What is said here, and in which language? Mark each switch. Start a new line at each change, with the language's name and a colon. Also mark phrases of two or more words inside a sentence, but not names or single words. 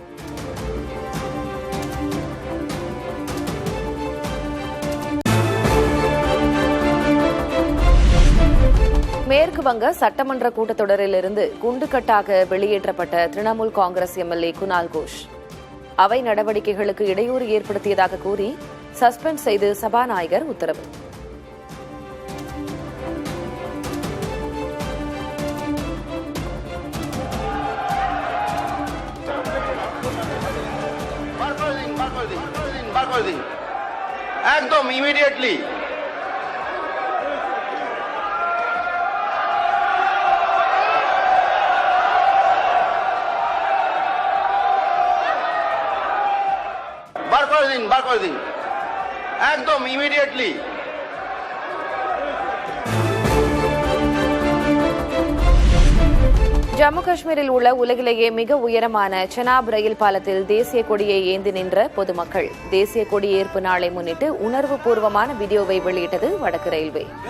Tamil: மேற்கு வங்க சட்டமன்ற கூட்டத்தொடரிலிருந்து குண்டுகட்டாக வெளியேற்றப்பட்ட திரிணாமுல் காங்கிரஸ் எம்எல்ஏ குனால் கோஷ் அவை நடவடிக்கைகளுக்கு இடையூறு ஏற்படுத்தியதாக கூறி சஸ்பெண்ட் செய்து சபாநாயகர் உத்தரவு.
Bangla: একদম ইমিডিয়েটলি বার করে দিন একদম ইমিডিয়েটলি।
Tamil: ஜம்மு காஷ்மீரில் உள்ள உலகிலேயே மிக உயரமான செனாப் ரயில் பாலத்தில் தேசிய கொடியை ஏந்தி நின்ற பொதுமக்கள். தேசிய கொடியேற்பு நாளை முன்னிட்டு உணர்வுபூர்வமான வீடியோவை வெளியிட்டது வடக்கு ரயில்வே.